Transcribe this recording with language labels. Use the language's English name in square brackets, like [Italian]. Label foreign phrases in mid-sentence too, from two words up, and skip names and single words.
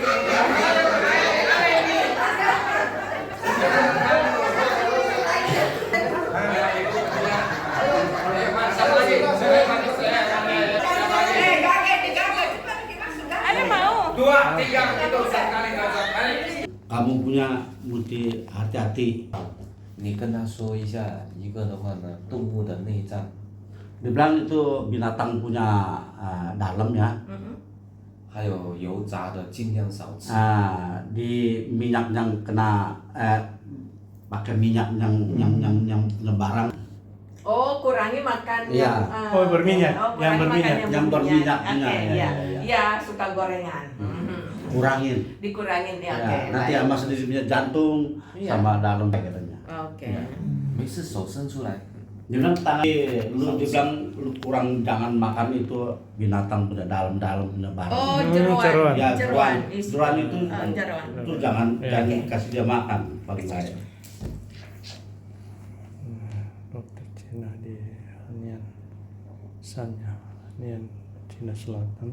[Indonesian] Ayah mau. Dua, tiga, itu sekali kali. Kamu punya mesti hati-hati. [Chinese] 你跟他说一下，一个的话呢，动物的内脏， [Indonesian] Dibilang itu binatang punya dalam ya. [Chinese] 还有油炸的尽量少吃。 [Indonesian] Di minyak yang kena pakai minyak yang lebaran. Oh, kurangi makan Iya. Oh, berminyak. kurangi Yang berminyak. makan Yang berminyak, Oke, iya, iya. iya. Iya, suka gorengan. Kurangin. Dikurangin ya, Ya, oke. nanti baik. sama sedikitnya jantung Iya. sama dalam katanya. Oke. Iya. [Chinese] 没事手伸出来 [Indonesian] Dia bilang tangan lu dibilang lu kurang jangan makan itu binatang punya dalam punya barang. Oh, jeruan. jeruan. Ya, Jeruan. jeruan itu Jeruan. itu jangan Iya. kasih dia makan paling baik. Dokter Cina di Hanian Sanya, Hanian Cina Selatan.